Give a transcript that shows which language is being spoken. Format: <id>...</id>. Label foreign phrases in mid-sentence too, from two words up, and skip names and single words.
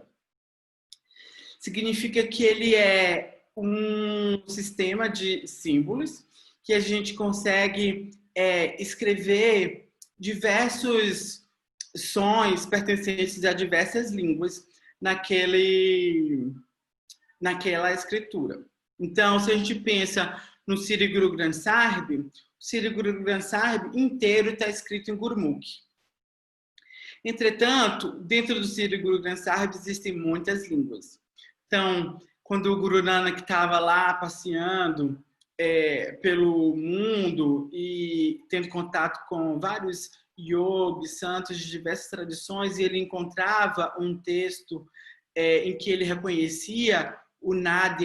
<pt>Significa que ele é um sistema de símbolos que a gente consegue escrever diversos sons pertencentes a diversas línguas naquela escritura. Então, se a gente pensa no Sri Guru Granth Sahib, o Sri Guru Granth Sahib inteiro está escrito em Gurmukh. Entretanto, dentro do Sri Guru Granth Sahib existem muitas línguas. Então, quando o Guru Nanak estava lá passeando pelo mundo e tendo contato com vários yogis, santos de diversas tradições, e ele encontrava um texto em que ele reconhecia o nada e</pt>